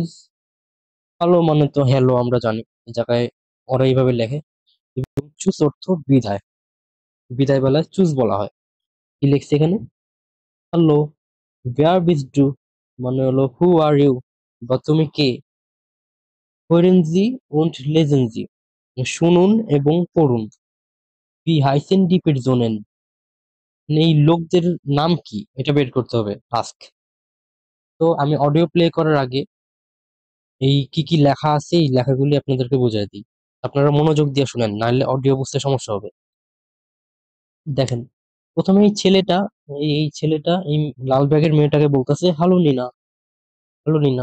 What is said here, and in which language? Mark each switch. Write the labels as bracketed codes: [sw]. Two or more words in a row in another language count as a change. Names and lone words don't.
[bn] হ্যালো মানে তো হ্যালো আমরা জানি, এই জায়গায় ওরা এইভাবে লেখে। এবং চুজ অর্থ বিদায়, বিদায় বেলায় চুজ বলা হয়। কি লিখছে এখানে, হ্যালো, [de] Wer bist du [bn] মানে হলো [en] who are you [bn] বা তুমি কে, [de] hören Sie und lesen Sie [bn] শুনুন এবং পড়ুন, [de] wie heißen die Personen [bn] এই লোকদের নাম কি, এটা বের করতে হবে টাস্ক। তো আমি অডিও প্লে করার আগে এই কি কি লেখা আছে এই লেখাগুলি আপনাদেরকে বুঝাই দিই, আপনারা মনোযোগ দিয়ে শুনেন, নাহলে অডিও বুঝতে সমস্যা হবে। দেখেন, প্রথমে এই ছেলেটা, এই ছেলেটা এই লাল ব্যাগের মেয়েটাকে বলতেছে হ্যালো নিনা, হ্যালো নিনা।